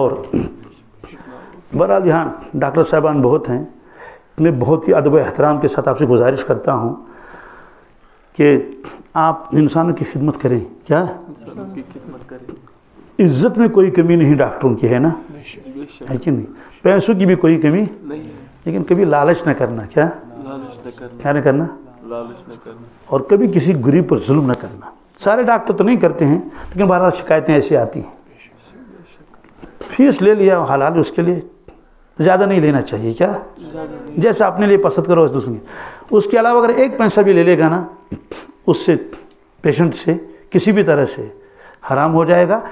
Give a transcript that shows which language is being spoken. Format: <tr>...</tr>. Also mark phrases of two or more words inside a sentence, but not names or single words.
<ur>اور بہرحال یہاں ڈاکٹر صاحبان بہت ہیں، میں بہت ہی ادب و احترام کے ساتھ آپ سے گزارش کرتا ہوں کہ آپ انسانوں کی خدمت کریں۔ کیا انسانوں کی خدمت کریں، عزت میں کوئی کمی نہیں ڈاکٹروں کی، ہے نا، ہے کہ نہیں؟ پیسوں کی بھی کوئی کمی نہیں، لیکن کبھی لالچ نہ کرنا۔ کیا لالچ نہ کرنا، کیا نہ کرنا؟ لالچ نہ کرنا اور کبھی کسی غریب پر ظلم نہ کرنا. سارے ڈاکٹر تو نہیں کرتے ہیں لیکن بہرحال شکایتیں ایسی آتی ہیں. فیس لے لیا حلال ہے اس کے لیے, زیادہ نہیں لینا چاہیے. کیا جیسا اپنے لیے پسند کرو اس دوسرے. اس کے علاوہ اگر ایک پیسہ بھی لے لے گا نا اس سے, پیشنٹ سے کسی بھی طرح سے حرام ہو جائے گا.</ur>